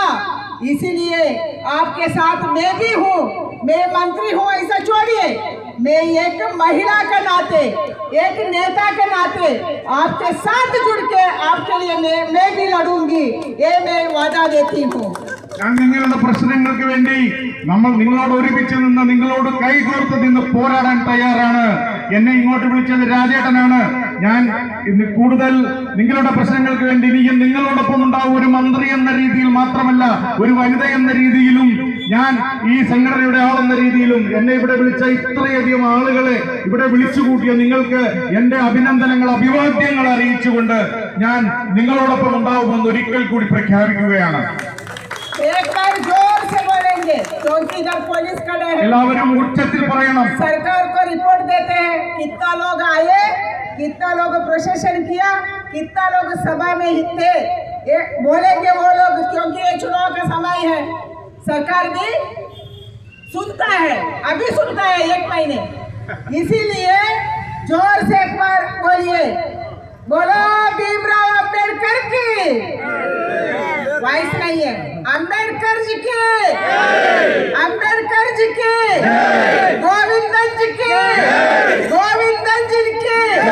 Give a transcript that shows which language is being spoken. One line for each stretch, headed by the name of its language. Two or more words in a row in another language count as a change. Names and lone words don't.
Hindi: इसीलिए आपके साथ मैं भी हूँ, मैं मंत्री हूँ ऐसा छोड़िए, मैं एक महिला के नाते, एक नेता के नाते आपके साथ जुड़ के आपके लिए मैं भी लड़ूंगी, ये मैं वादा देती हूँ.
Malayalam: ഞാൻ നിങ്ങളുടെ പ്രശ്നങ്ങൾക്ക് വേണ്ടി നിങ്ങളോട് ഒരുമിച്ച് നിന്ന്, നിങ്ങളോട് കൈകോർത്ത് നിന്ന് പോരാടാൻ തയ്യാറാണ്. എന്നെ ഇങ്ങോട്ട് വിളിച്ചത് രാജേട്ടനാണ്. ഞാൻ ഇന്ന് കൂടുതൽ നിങ്ങളുടെ പ്രശ്നങ്ങൾക്ക് വേണ്ടി ഇനിയും നിങ്ങളോടൊപ്പം ഉണ്ടാവും. ഒരു മന്ത്രി എന്ന രീതിയിൽ മാത്രമല്ല, ഒരു വനിത എന്ന രീതിയിലും, ഞാൻ ഈ സംഘടനയുടെ ആളെന്ന രീതിയിലും, എന്നെ ഇവിടെ വിളിച്ച ഇത്രയധികം ആളുകളെ ഇവിടെ വിളിച്ചുകൂട്ടിയ നിങ്ങൾക്ക് എന്റെ അഭിനന്ദനങ്ങൾ, അഭിവാദ്യങ്ങൾ അറിയിച്ചുകൊണ്ട് ഞാൻ നിങ്ങളോടൊപ്പം ഉണ്ടാവുമെന്ന് ഒരിക്കൽ കൂടി പ്രഖ്യാപിക്കുകയാണ്.
Hindi: एक बार जोर से बोलेंगे क्योंकि इधर पुलिस खड़े हैं।
Malayalam: എല്ലാവരും ഉച്ചത്തിൽ പറയണം.
Hindi: सरकार को रिपोर्ट देते हैं कितना लोग आए, कितना लोग प्रोसेशन किया, कितना लोग सभा में थे, ये बोलेंगे वो लोग, क्योंकि ये चुनाव का समय है। सरकार भी सुनता है, अभी सुनता है 1 महीने, इसीलिए जोर से एक बार बोलिए, बोलो भीमराव अम्बेडकर की, वॉइस नहीं है, अम्बेडकर जी की, अम्बेडकर जी की, गोविंदन जी की, गोविंदन जी की।